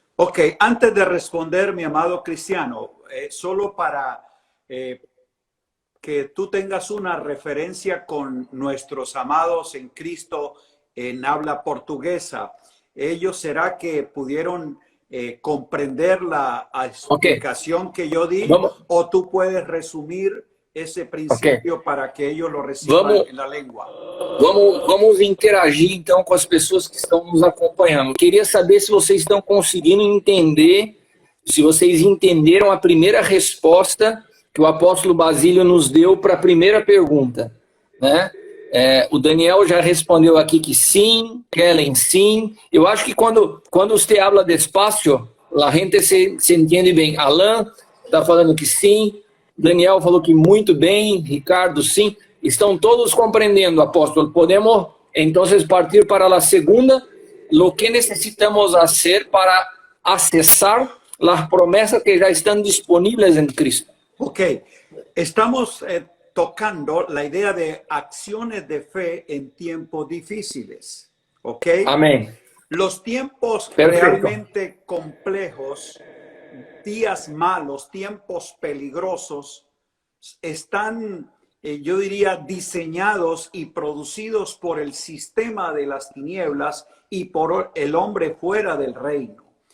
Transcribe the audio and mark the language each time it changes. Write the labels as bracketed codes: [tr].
[es] Ok, antes de responder, mi amado Cristiano, solo para que tú tengas una referencia con nuestros amados en Cristo en habla portuguesa. Ellos será que pudieron comprender la explicación que yo di, o tú puedes resumir [pt] esse princípio [es] para que ellos lo reciban en la lengua. [pt] Vamos interagir então com as pessoas que estão nos acompanhando. Queria saber se vocês estão conseguindo entender, se vocês entenderam a primeira resposta que o apóstolo Basílio nos deu para a primeira pergunta, né? O Daniel já respondeu aqui que sim, Kellen sim. Eu acho que quando você [es] habla despacio, [pt] a gente se entende bem. Alan está falando que sim, Daniel falou que muito bem, Ricardo sim. Estão todos compreendendo, apóstolo. Podemos então partir para a segunda. [es] Lo que necesitamos hacer para [pt] acessar as promessas que já estão disponíveis em Cristo. [es] Ok, estamos tocando la idea de acciones de fe en tiempos difíciles, ¿ok? Amén. Los tiempos Perfecto. realmente complejos, días malos, tiempos peligrosos, están, yo diría, diseñados y producidos por el sistema de las tinieblas y por el hombre fuera del reino.